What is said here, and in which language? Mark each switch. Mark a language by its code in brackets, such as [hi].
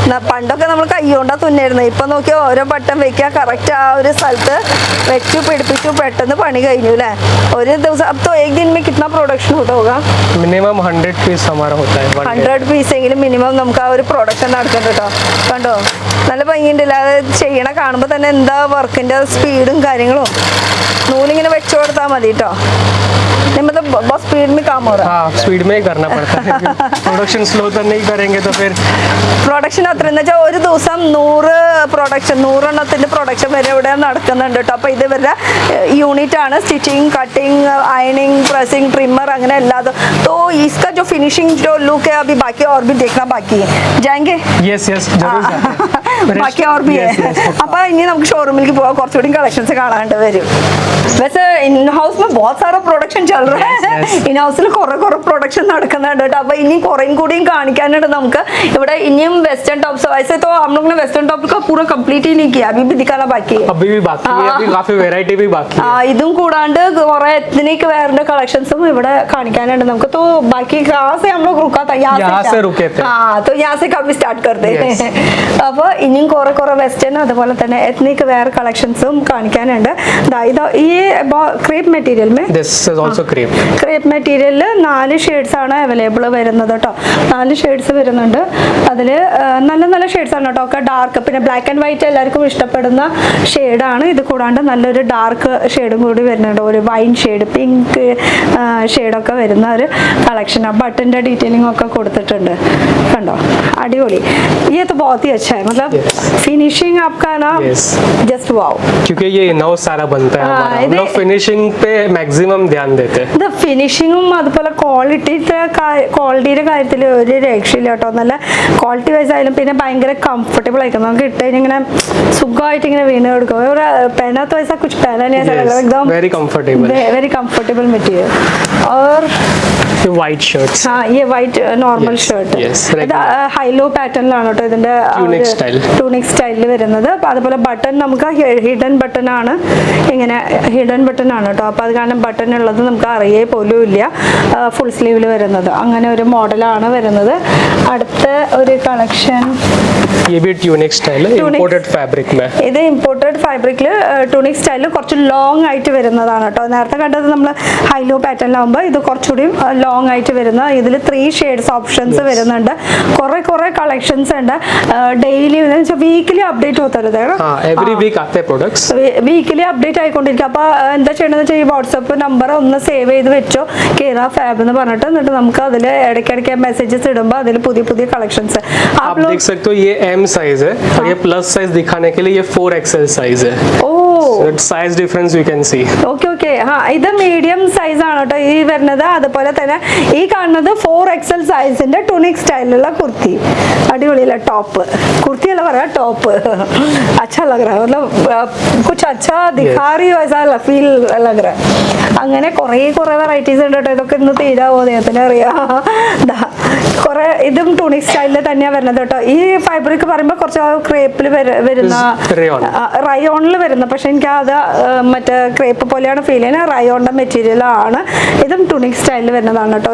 [ml] പണ്ടൊക്കെ നമ്മൾ കൈകൊണ്ടാ തുന്നായിരുന്നു. ഇപ്പൊ നോക്കിയാൽ ഓരോ ബട്ടൺ വെക്കുക, കറക്റ്റ് ആ ഒരു സ്ഥലത്ത് വെച്ചു പിടിപ്പിച്ചു, പെട്ടെന്ന് പണി കഴിഞ്ഞു അല്ലേ. ഒരു ദിവസം [hi] अब तो एक दिन में कितना प्रोडक्शन होता होगा? मिनिमम 100 पीस हमारा होता है. [ml] 100 പീസ് എങ്കിലും മിനിമം നമുക്ക് ആ ഒരു പ്രൊഡക്ഷൻ നടക്കുന്നുണ്ട് കേട്ടോ. കണ്ടോ നല്ല ഭംഗിയുണ്ടല്ലോ. അത് ചെയ്യണ കാണുമ്പോൾ തന്നെ എന്താ വർക്കിന്റെ സ്പീഡും കാര്യങ്ങളും. നൂലിങ്ങനെ വെച്ചു കൊടുത്താൽ മതി കേട്ടോ. [hi] मतलब बहुत स्पीड में काम हो रहा है. हाँ, स्पीड में ही करना पड़ता है. प्रोडक्शन स्लो तो नहीं करेंगे तो फिर [ml] പ്രൊഡക്ഷൻ അത്ര എന്ന് വെച്ചാൽ ഒരു ദിവസം 100 പ്രൊഡക്ഷൻ, 100 എണ്ണത്തിന്റെ പ്രൊഡക്ഷൻ വരെ ഇവിടെ നടക്കുന്നുണ്ട് കേട്ടോ. അപ്പൊ ഇത് ഇവരുടെ യൂണിറ്റ് ആണ്. സ്റ്റിച്ചിങ്, കട്ടിങ്, അയണിങ്, പ്രസിംഗ്, ട്രിമ്മർ അങ്ങനെ എല്ലാതും. [hi] तो इसका जो फिनिशिंग जो लुक है अभी बाकी और भी देखना बाकी है. जाएंगे? यस यस, जरूर जाते हैं. [ml] ബാക്കി [hi] और भी है. [ml] അപ്പൊ ഇനി നമുക്ക് ഷോറൂമിലേക്ക് പോവാം. കുറച്ചുകൂടി കളക്ഷൻസ് കാണാണ്ട് വരും. [hi] वैसे इन हाउस में बहुत सारा प्रोडक्शन चल रहा है. [ml] इन हाउസിൽ കുറെ प्रोडक्शन നടക്കുന്നുണ്ട് കേട്ടോ. അപ്പൊ ഇനി കുറേയും കൂടിയും കാണിക്കാനുണ്ട് നമുക്ക് ഇവിടെ. ഇനിയും വെസ്റ്റേൺ ടോപ്സ്. [hi] वैसे तो हम लोग ने वेस्टर्न टॉप का पूरा कंप्लीट ही नहीं किया. अभी भी दिखाना बाकी है. अभी भी बाकी है. अभी काफी वैरायटी भी बाकी है. [ml] ഇതും കൂടാണ്ട് കുറെ എത്നിക് വെയറിന്റെ കളക്ഷൻസും ഇവിടെ കാണിക്കാനുണ്ട് നമുക്ക്. [hi] तो बाकी कहाँ से हम लोग रुका [ml] കേട്ടോ [hi] यहाँ से रुके थे। तो यहाँ से कभी स्टार्ट करते हैं. [ml] അപ്പോൾ ഇനിയും കുറെ വെസ്റ്റേൺ അതുപോലെ തന്നെ എത്നിക് വെയർ കളക്ഷൻസും കാണിക്കാനുണ്ട്. ഇത് ഈ crepe material [en] This is also crepe. [ml] Crepe മെറ്റീരിയലിൽ 4 ഷെയ്ഡ്സ് ആണ് അവൈലബിൾ വരുന്നത് കേട്ടോ. 4 ഷെയ്ഡ്സ് വരുന്നുണ്ട്. അതിൽ നല്ല ഷെയ്ഡ്സ് ആണ് കേട്ടോ. ഒക്കെ ഡാർക്ക്, പിന്നെ ബ്ലാക്ക് ആൻഡ് വൈറ്റ് എല്ലാവർക്കും ഇഷ്ടപ്പെടുന്ന ഷെയ്ഡാണ്. ഇത് കൂടാണ്ട് നല്ലൊരു ഡാർക്ക് ഷെയ്ഡും കൂടി വരുന്നുണ്ട്. ഒരു വൈൻ ഷെയ്ഡ്, പിങ്ക് ഷെയ്ഡൊക്കെ വരുന്ന ഒരു കളക്ഷൻ. ബട്ടൻ്റെ ഡീറ്റെയിലിംഗ് ഒക്കെ കൊടുത്തിട്ടുണ്ട് കണ്ടോ, അടിപൊളി. [hi] ये तो बहुत ही अच्छा है, मतलब फिनिशिंग आपका ना जस्ट वाओ. क्योंकि ये इन-house सारा बनता है हमारा. हम लोग फिनिशिंग पे मैक्सिमम ध्यान देते हैं. [ml] ഇത് ഫിനിഷിങ്ങും അതുപോലെ ക്വാളിറ്റിയുടെ കാര്യത്തിൽ ഒരു രക്ഷയില്ല കേട്ടോ. നല്ല ക്വാളിറ്റി വൈസ് ആയാലും പിന്നെ ഭയങ്കര കംഫർട്ടബിൾ ആയിരിക്കും. നമുക്ക് ഇട്ട് കഴിഞ്ഞാൽ ഇങ്ങനെ സുഖമായിട്ട് ഇങ്ങനെ വീണ് കൊടുക്കും. ഒരു [hi] पहनाता वैसा कुछ पहना नहीं ऐसा लग रहा है एकदम very comfortable. Very comfortable material. और ये वाइट शर्ट्स. हाँ, ये वाइट नॉर्मल [ml] ഷർട്ട്. ഇത് ഹൈലോ പാറ്റേണിലാണ് കേട്ടോ ഇതിന്റെ ട്യൂണിക് സ്റ്റൈലിൽ വരുന്നത്. അപ്പോൾ അതുപോലെ ബട്ടൺ നമുക്ക് ഹിഡൻ ബട്ടൺ ആണ്, ഇങ്ങനെ ഹിഡൻ ബട്ടൺ ആണ് കേട്ടോ. അപ്പോൾ അത് കാരണം ബട്ടൺ ഉള്ളത് നമുക്ക് അറിയേ പോലും ഇല്ല. ഫുൾ സ്ലീവിൽ വരുന്നത് അങ്ങനെ ഒരു മോഡലാണ് വരുന്നത്. അടുത്ത ഒരു കളക്ഷൻ [hi] ये भी ट्यूनिक स्टाइल है, इंपोर्टेड फैब्रिक में. [ml] ഇത് ഇമ്പോർട്ടഡ് ഫാബ്രിക്കിൽ ട്യൂണിക് സ്റ്റൈലിൽ കുറച്ച് ലോങ് ആയിട്ട് വരുന്നതാണ് കേട്ടോ. നേരത്തെ കണ്ടത് നമ്മൾ ഹൈലോ പാറ്റേണിലാകുമ്പോൾ ഇത് കുറച്ചുകൂടി ലോങ് ആയിട്ട് വരുന്ന. ഇതിൽ 3 ഷെയ്ഡ്സ് ഓപ്ഷൻസ് വരുന്നുണ്ട്. കുറെ കളക്ഷൻസ് ഉണ്ട്. ഡെയിലി വീക്കിലി അപ്ഡേറ്റ് [hi] होता एवरी वीक आते हैं प्रोडक्ट्स. [ml] Weekly update ആയിക്കൊണ്ടിരിക്കും. അപ്പോൾ എന്താ ചെയ്യണമെന്ന് വെച്ചാൽ ഈ വാട്സപ്പ് നമ്പർ ഒന്ന് സേവ് ചെയ്ത് വെച്ചോ, കേര ഫാബ് എന്ന് പറഞ്ഞിട്ട്. എന്നിട്ട് നമുക്ക് അതിൽ ഇടയ്ക്കിടയ്ക്ക് മെസ്സേജസ് ഇടുമ്പോൾ അതിൽ പുതിയ കളക്ഷൻസ് [hi] आप देख सकते हो. ये M साइज है और ये प्लस साइज दिखाने के लिए ये 4XL साइज है. [en] Size difference you can see. [ml] Okay. ഇത് മീഡിയം സൈസ് ആണ് കേട്ടോ ഈ വരുന്നത്. അതുപോലെ തന്നെ ഈ കാണുന്നത് 4XL സൈസിന്റെ tunic സ്റ്റൈലിലുള്ള kurti. അടിപൊളിയല്ല top, kurti അല്ല പറയാ ടോപ്പ്. [hi] अच्छा लग रहा है, मतलब कुछ अच्छा दिखा रही हो ऐसा फील लग रहा है. [ml] അങ്ങനെ കുറെ വെറൈറ്റീസ് ഉണ്ട് കേട്ടോ. ഇതൊക്കെ ഇന്ന് തീരാവോ അദ്ദേഹത്തിന് അറിയാം. കുറെ ഇതും ട്യൂണിക് സ്റ്റൈലിൽ തന്നെയാണ് വരുന്നത് കേട്ടോ. ഈ ഫാബ്രിക് പറയുമ്പോൾ കുറച്ച് ക്രേപ്പിൽ വരുന്ന റയോണിൽ വരുന്ന, പക്ഷെ എനിക്ക് അത് മറ്റേ ക്രേപ്പ് പോലെയാണ് ഫീൽ ചെയ്യുന്നത്. റയോണിന്റെ മെറ്റീരിയൽ ആണ്. ഇതും ട്യൂണിക് സ്റ്റൈലിൽ വരുന്നതാണ് കേട്ടോ.